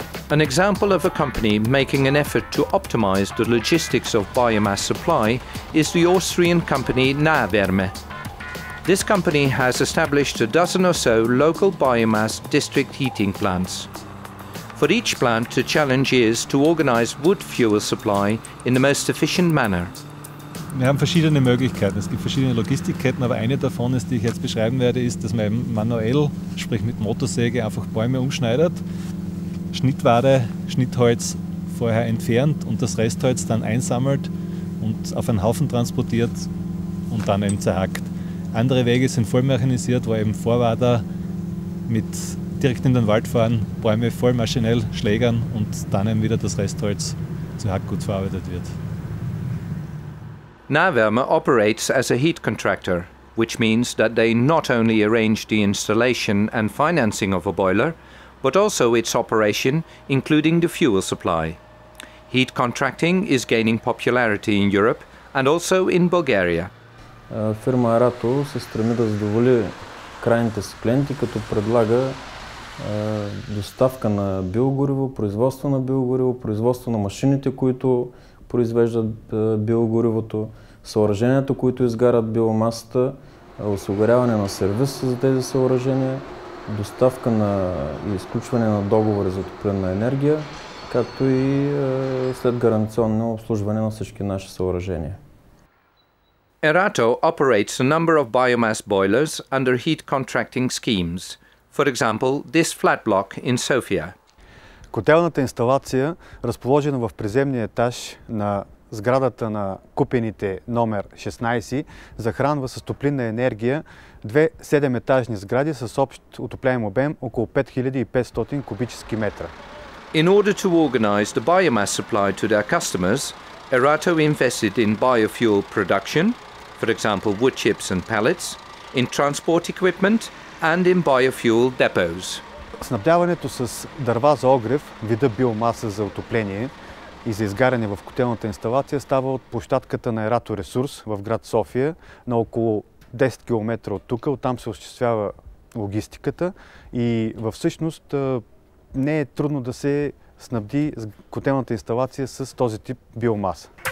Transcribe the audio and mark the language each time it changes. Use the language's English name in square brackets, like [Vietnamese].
[English] An example of a company making an effort to optimize the logistics of biomass supply is the Austrian company Nahwärme. This company has established a dozen or so local biomass district heating plants. For each plant, the challenge is to organize wood fuel supply in the most efficient manner. [German] Wir haben verschiedene Möglichkeiten. Es gibt verschiedene Logistikketten, aber eine davon ist, die ich jetzt beschreiben werde, ist, dass man manuell, sprich mit Motorsäge, einfach Bäume umschneidet, Schnittware, Schnittholz vorher entfernt und das Restholz dann einsammelt und auf einen Haufen transportiert und dann eben zerhackt. Andere Wege sind voll mechanisiert, wo eben Vorwader mit direkt in den Wald fahren, Bäume voll maschinell schlägern und dann eben wieder das Restholz zu Hackgut verarbeitet wird. [English] Nahwärme operates as a heat contractor, which means that they not only arrange the installation and financing of a boiler, but also its operation, including the fuel supply. Heat contracting is gaining popularity in Europe and also in Bulgaria. [Bulgarian] Фирма Арато се стреми да задоволи крайните си клиенти, като предлага доставка на биогориво, производство на машините, които произвеждат биогоривото, съоръженията, които изгарят биомасата, осигуряване на сервис за тези съоръжения, доставка и изключване на договори за топлинна енергия, както и след гаранционно обслужване на всички наши съоръжения. [English] Erato operates a number of biomass boilers under heat contracting schemes. For example, this flat block in Sofia. [Bulgarian] Котелната инсталация, разположена в приземния етаж на сградата на купените номер 16, захранва с топлинна енергия две 7-етажни сгради с общ отопляем обем около 5500 кубически метра. [English] In order to organize the biomass supply to their customers, Erato invested in biofuel production, for example wood chips and pellets, in transport equipment and in biofuel depots. [Bulgarian] Снабдяването с дърва за огрев, вида биомаса за отопление и за изгаряне в котелната инсталация става от площадката на Ерато Ресурс в град София, на около 10 км от тук. Оттам се осъществява логистиката и всъщност не е трудно да се снабди котелната инсталация с този тип биомаса.